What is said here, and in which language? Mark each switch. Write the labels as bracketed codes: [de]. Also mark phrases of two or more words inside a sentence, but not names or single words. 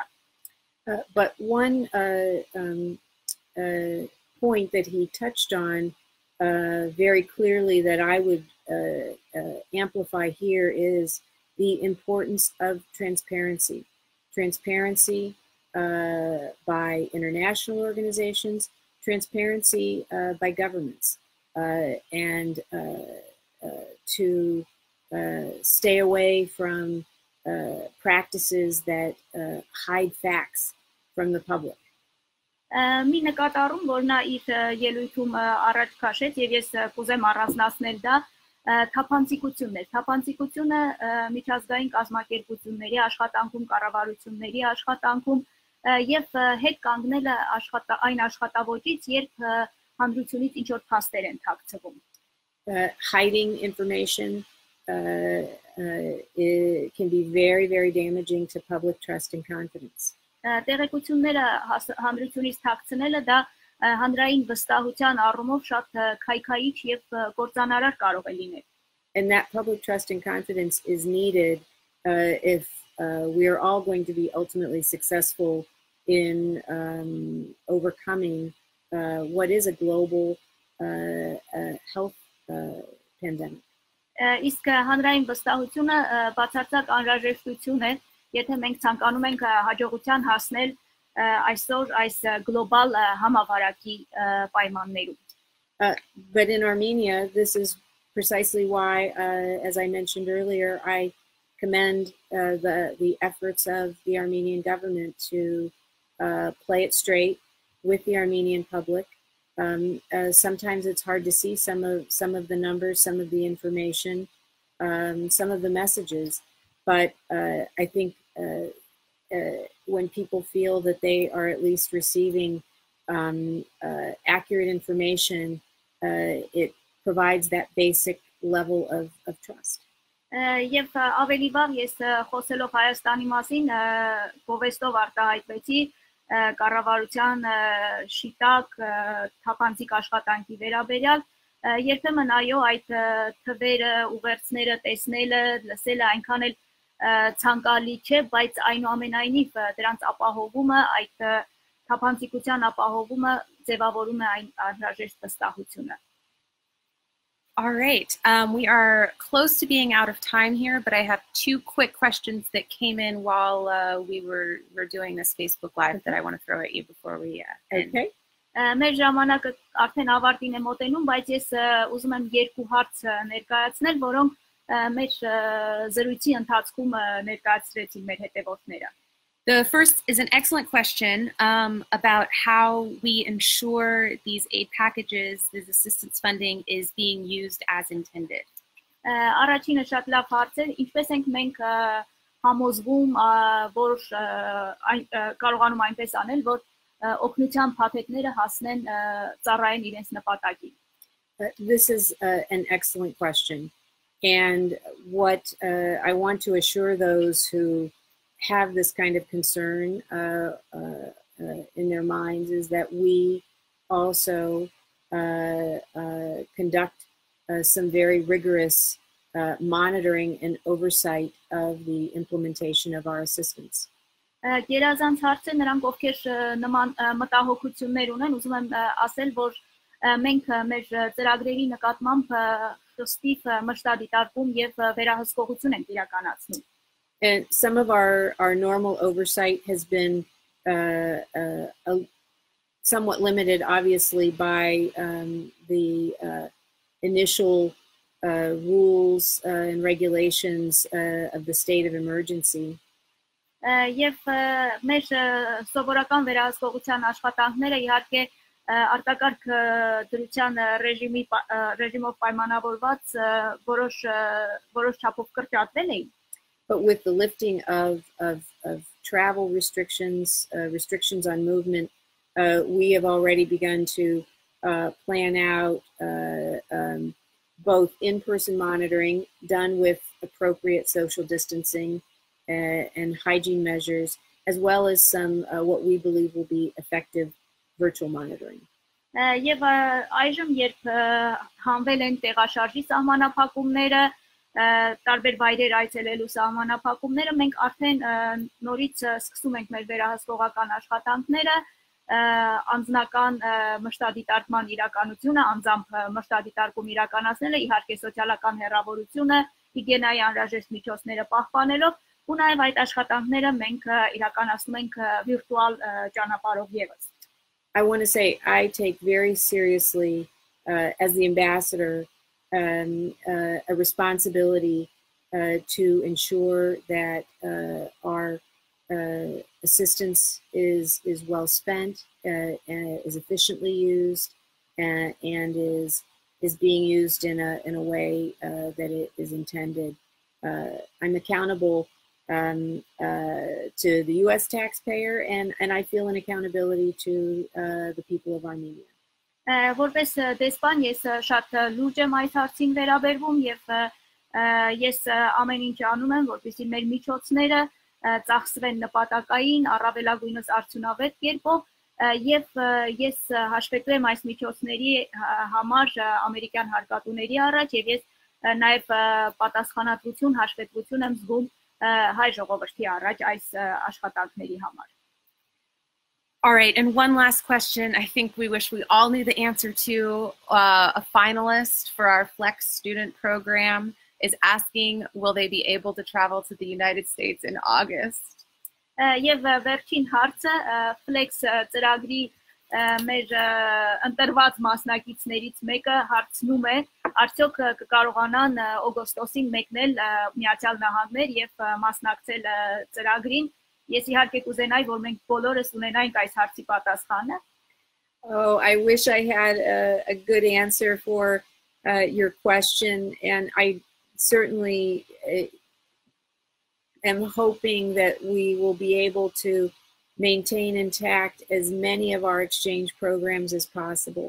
[en] But one point that he touched on very clearly that I would amplify here is the importance of transparency. Transparency by international organizations, transparency by governments, and to stay away from practices that hide facts from the public. [hy] Մի նկատառում, որ նա իր ելույթում առաջ քաշեց եւ ես կուզեմ առանձնացնել դա թափանցիկությունն է։ Թափանցիկությունը միջազգային կազմակերպությունների աշխատանքում, կառավարությունների աշխատանքում եւ հետ կանգնելը այն աշխատավոճից, երբ հանրությունից ինչ որ փաստեր են թաքցվում. [en] Hiding information it can be very, very damaging to public trust and confidence. [hy] Տեղեկությունները հանրությունից թաքցնելը դա հանրային վստահության առումով շատ քայքայիչ եւ կործանարար կարող է լինել. [en] And that public trust and confidence is needed if we are all going to be ultimately successful in overcoming what is a global health pandemic. [hy] Իսկ հանրային վստահությունը բացարձակ անհրաժեշտություն է, եթե մենք ցանկանում ենք հաջողության հասնել այսօր այս գլոբալ համավարակի պայմաններում. [en] But in Armenia, this is precisely why, as I mentioned earlier, I commend the efforts of the Armenian government to play it straight with the Armenian public. Sometimes it's hard to see some of the numbers, some of the information, some of the messages, but I think when people feel that they are at least receiving accurate information, it provides that basic level of trust. [hy] Եվ ավելի վաղ ես խոսելով Հայաստանի մասին գովեստով արտահայտվեցի կառավարության շիտակ թափանցիկ աշխատանքի վերաբերյալ երբեմն այո այդ թվերը ուղերձները տեսնելը լսելը այնքան էլ ցանկալի չէ, բայց այնուամենայնիվ դրանց ապահովումը այդ թափանցիկության ապահովումը ձևավորում է այն անհրաժեշտ վստահությունը. [en] All right, we are close to being out of time here, but I have two quick questions that came in while we were doing this Facebook Live that I want to throw at you before we end. Okay. [hy] Մեր ժամանակը արդեն ավարտին է մոտենում, բայց ես ուզում եմ երկու հարց ներկայացնել, որոնք մեր զրույցի ընթացքում ներկայացրեցին մեր հետևորդները. [en] The first is an excellent question about how we ensure these aid packages, this assistance funding is being used as intended. [hy] Առաջինը շատ լավ հարց է, ինչպես ենք մենք համոզվում, որ կարողանում այնպես aնել, որ օգնության փաթեթները հասնեն ծառայեն իրենց նպատակին. [en] This is an excellent question, and what I want to assure those who have this kind of concern in their minds is that we also conduct some very rigorous monitoring and oversight of the implementation of our assistance. [hy] Գերազանց հարց է նրանք ովքեր նման մտահոգություններ ունեն, ուզում եմ ասել, որ մենք մեր ծրագրերի նկատմամբ խստիվ մշտադիտարկում եւ վերահսկողություն ենք իրականացնում. [en] And some of our normal oversight has been somewhat limited, obviously, by the initial rules and regulations of the state of emergency. [hy] Եվ մեր սովորական վերահսկողության աշխատանքները իհարկե արտակարգ դրության ռեժիմով պայմանավորված որոշ չափով կրճատվել էին. [en] But with the lifting of travel restrictions, restrictions on movement, we have already begun to plan out both in-person monitoring done with appropriate social distancing and hygiene measures, as well as some what we believe will be effective virtual monitoring. [hy] Եվ այժմ երբ հանվել են տեղաշարժի սահմանափակումները, տարբեր վայրեր այցելելու սահմանափակումները, մենք արդեն նորից սկսում ենք մեր վերահսկողական աշխատանքները, անձնական մշտադիտարկման իրականությունը, անձամբ մշտադիտարկում իրականացնելը, իհարկե սոցիալական հեռավորությունը, հիգիենայի անհրաժեշտ միջոցները պահպանելով, ու նաև այդ աշխատանքները մենք իրականացնում ենք վիրտուալ ճանապարհով ևս. [en] I want to say I take very seriously, as the ambassador, a responsibility to ensure that our assistance is well spent, is efficiently used, and is being used in a way that it is intended. I'm accountable to the U.S. taxpayer, and I feel an accountability to the people of Armenia. [hy] Որպես դեսպան ես շատ լուրջ եմ այս հարցին վերաբերվում եւ ես ամեն ինչ անում եմ, որպեսզի մեր միջոցները ծախսվեն նպատակային, առավելագույնս արդյունավետ կերպով եւ ես հաշվետու եմ այս միջոցների համար ամերիկյան հարկատուների առաջ եւ ես նաեւ պատասխանատվություն, հաշվետվություն եմ զգում հայ ժողովրդի առաջ այս աշխատանքների համար. [en] All right, and one last question I think we wish we all knew the answer to. A finalist for our Flex student program is asking, will they be able to travel to the United States in August? [hy] Եվ վերջին հարցը Flex ծրագրի մեր ընտրված մասնակիցներից մեկը հարցնում է, արդյոք կկարողանան օգոստոսին մեկնել Միացյալ Նահանգներ եւ մասնակցել ծրագրին. Ես իհարկե կուզենայի, որ մենք բոլորս ունենայինք այս հարցի պատասխանը. [en] Oh, I wish I had a good answer for your question, and I certainly am hoping that we will be able to maintain intact as many of our exchange programs as possible.